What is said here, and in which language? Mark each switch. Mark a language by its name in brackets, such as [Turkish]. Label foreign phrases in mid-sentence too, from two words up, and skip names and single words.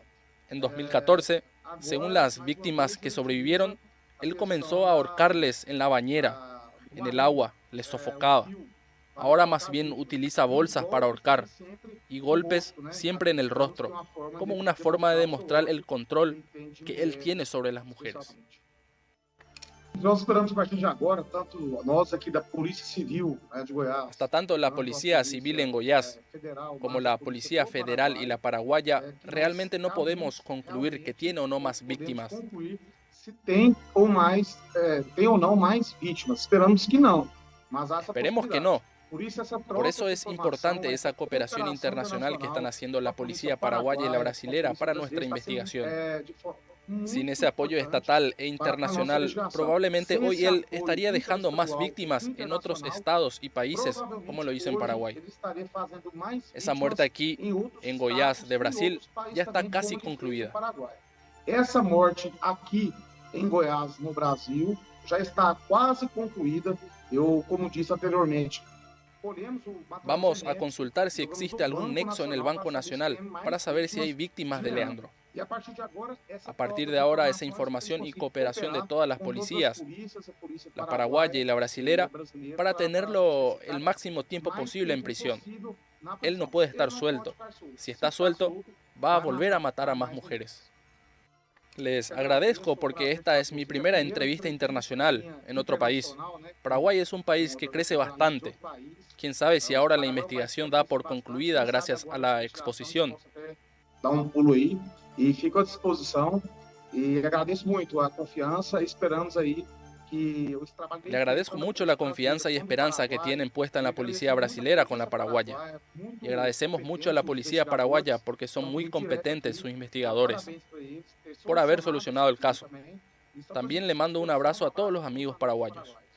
[Spanish] En 2014, según las víctimas que sobrevivieron, él comenzó a ahorcarles en la bañera, en el agua, les sofocaba. Ahora más bien utiliza bolsas para ahorcar y golpes siempre en el rostro, como una forma de demostrar el control que él tiene sobre las mujeres. [Portuguese] Nós esperamos a partir de agora, tanto nós aqui da Polícia Civil de Goiás, [Spanish] Hasta tanto la Policía Civil en Goiás como la Policía Federal y la paraguaya, realmente no podemos concluir que tiene o no más víctimas. [Portuguese] se tem ou mais, tem ou não mais vítimas. Esperamos que não. Mas há essa [Spanish] Esperemos que [Portuguese] possibilidade. [Spanish] no. Por Por eso es importante esa cooperación internacional que están haciendo la policía paraguaya y la brasilera para nuestra investigación. Sin ese apoyo estatal e internacional, probablemente hoy él estaría dejando más víctimas en otros estados y países, como lo hizo en Paraguay. Esa muerte aquí, en Goiás de Brasil, ya está casi concluida. [Portuguese] Essa morte aqui em Goiás, no Brasil, já está quase concluída. Eu, como disse anteriormente, [Spanish] vamos a consultar si existe algún nexo en el Banco Nacional para saber si hay víctimas de Leandro. A partir de ahora, esa información y cooperación de todas las policías, la paraguaya y la brasilera, para tenerlo el máximo tiempo posible en prisión. Él no puede estar suelto. Si está suelto, va a volver a matar a más mujeres. Les agradezco porque esta es mi primera entrevista internacional en otro país. Paraguay es un país que crece bastante. Quién sabe si ahora la investigación da por concluida gracias a la exposición. [Portuguese] Dá pulo aí e fico à disposição e agradeço muito a confiança. Esperamos aí que o trabalho. [Spanish] Le agradezco mucho la confianza y esperanza que tienen puesta en la policía brasilera con la paraguaya. Y agradecemos mucho a la policía paraguaya porque son muy competentes sus investigadores por haber solucionado el caso. También le mando un abrazo a todos los amigos paraguayos.